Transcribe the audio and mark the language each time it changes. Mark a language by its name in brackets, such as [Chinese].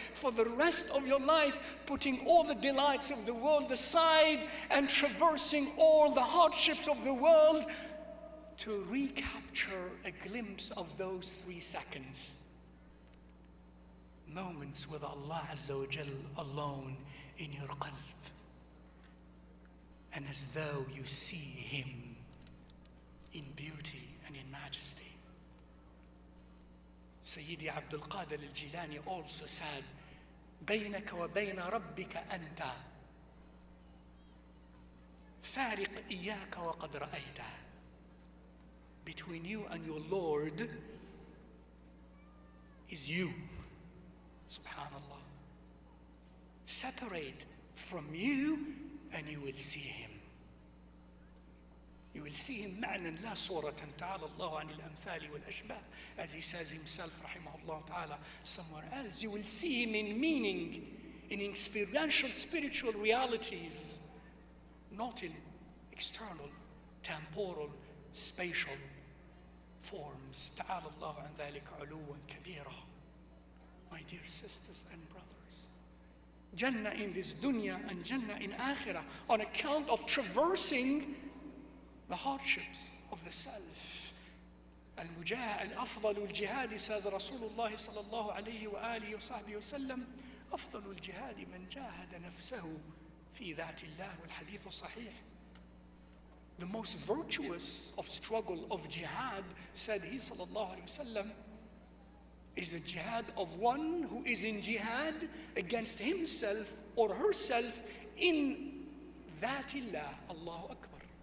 [English] For the rest of your life, putting all the delights of the world aside and traversing all the hardships of the world to recapture a glimpse of those 3 seconds. Moments with Allah Azza wa Jal alone in your qalb. And as though you see Him in beauty and in majesty. [Arabic] Sayyidi Abdul Qadir al-Jilani [English] also said, [Arabic] بينك وبين ربك أنت فارق إياك وقد رأيته. [English] Between you and your Lord is you. Subhanallah. Separate from you and you will see Him. You will see him [Arabic] معنى لا صورة تعالى الله عن الأمثال والأشباه, [English] as he says himself rahimahullah ta'ala somewhere else. You will see him in meaning, in experiential spiritual realities, not in external, temporal, spatial forms. [Arabic] تعالى الله عن ذلك علوا كبيرا. [English] My dear sisters and brothers, Jannah in this dunya and Jannah in akhirah, on account of traversing the hardships of the self. [Arabic] الأفضل الجهاد, says Rasulullah sallallahu alayhi wa alihi wa sahbihi wa sallam, أفضل الجهاد من جاهد نفسه في ذات الله, والحديث صحيح. [English] The most virtuous of struggle of jihad, said he sallallahu alayhi wa sallam, is the jihad of one who is in jihad against himself or herself in Dhatillah. Allahu Akbar.